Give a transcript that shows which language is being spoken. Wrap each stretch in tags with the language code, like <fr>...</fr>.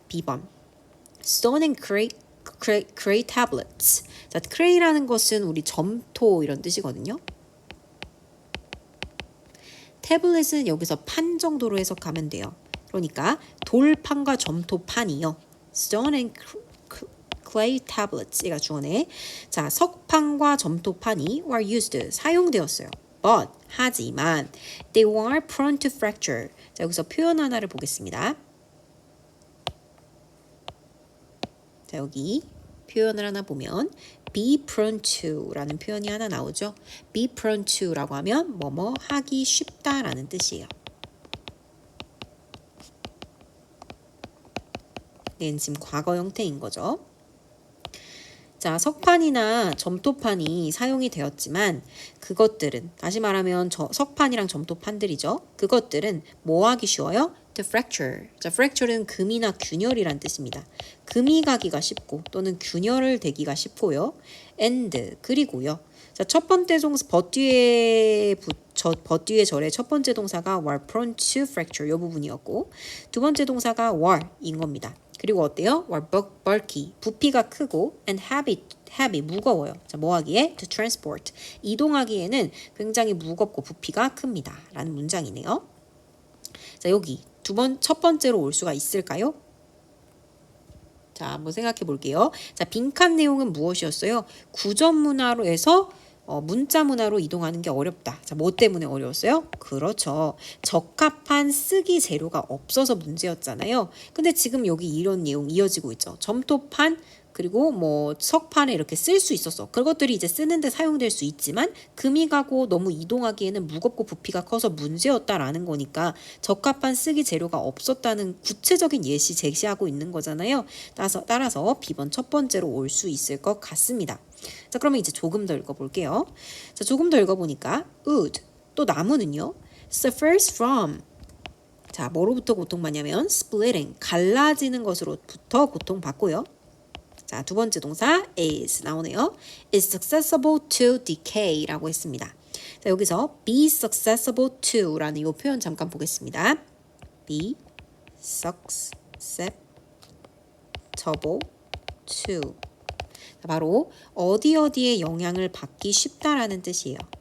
<en>B번. Stone and clay tablets.</en> <ko>자, clay라는 것은 우리 점토 이런 뜻이거든요. 태블릿은 여기서 판 정도로 해석하면 돼요. 그러니까 돌판과 점토판이요.</ko> <en>Stone and clay tablets가</en> <ko>주어네. 자, 석판과 점토판이</ko> <en>were used,</en> <ko>사용되었어요.</ko> <en>But,</en> <ko>하지만</ko> <en>they were prone to fracture.</en> <ko>자, 여기서 표현 하나를 보겠습니다. 자, 여기 표현을 하나 보면 be prone to 라는 표현이 하나 나오죠. be prone to 라고 하면 하기 쉽다라는 뜻이에요. 얘는 지금 과거 형태인 거죠. 자, 석판이나 점토판이 사용이 되었지만 그것들은 다시 말하면 석판이랑 점토판들이죠. 그것들은 뭐 하기 쉬워요?</ko> <en>To fracture.</en> <ko>자, fracture는 금이나 균열이란 뜻입니다. 금이 가기가 쉽고 또는 균열을 대기가 쉽고요. and 그리고요. 자, 첫 번째 동사 버뒤에 절의 첫 번째 동사가</ko> <en>were prone to fracture</en> <ko>이 부분이었고 두 번째 동사가 were인 겁니다. 그리고 어때요?</ko> <en>were bulky,</en> <ko>부피가 크고</ko> <en>and heavy,</en> <ko>무거워요. 자, 뭐 하기에?</ko> <en>to transport,</en> <ko>이동하기에는 굉장히 무겁고 부피가 큽니다. 라는 문장이네요. 자, 여기 첫 번째로 올 수가 있을까요? 자, 한번 생각해 볼게요. 자, 빈칸 내용은 무엇이었어요? 구전 문화로 해서 문자 문화로 이동하는 게 어렵다. 자, 뭐 때문에 어려웠어요? 그렇죠. 적합한 쓰기 재료가 없어서 문제였잖아요. 근데 지금 여기 이런 내용 이어지고 있죠. 점토판 그리고 뭐 석판에 이렇게 쓸 수 있었어. 그것들이 이제 쓰는데 사용될 수 있지만 금이 가고 너무 이동하기에는 무겁고 부피가 커서 문제였다라는 거니까 적합한 쓰기 재료가 없었다는 구체적인 예시 제시하고 있는 거잖아요. 따라서 B번 첫 번째로 올 수 있을 것 같습니다. 자, 그러면 이제 조금 더 읽어볼게요. 자, 조금 더 읽어보니까 wood 또 나무는요.</ko> <en>suffers from</en> <ko>자, 뭐로부터 고통받냐면</ko> <en>splitting</en> <ko>갈라지는 것으로부터 고통받고요. 자, 두 번째 동사 is 나오네요.</ko> <en>is susceptible to decay라고</en> <ko>했습니다. 자, 여기서 be susceptible to라는 이 표현 잠깐 보겠습니다. be susceptible to 자, 바로 어디에 영향을 받기 쉽다라는 뜻이에요.</ko>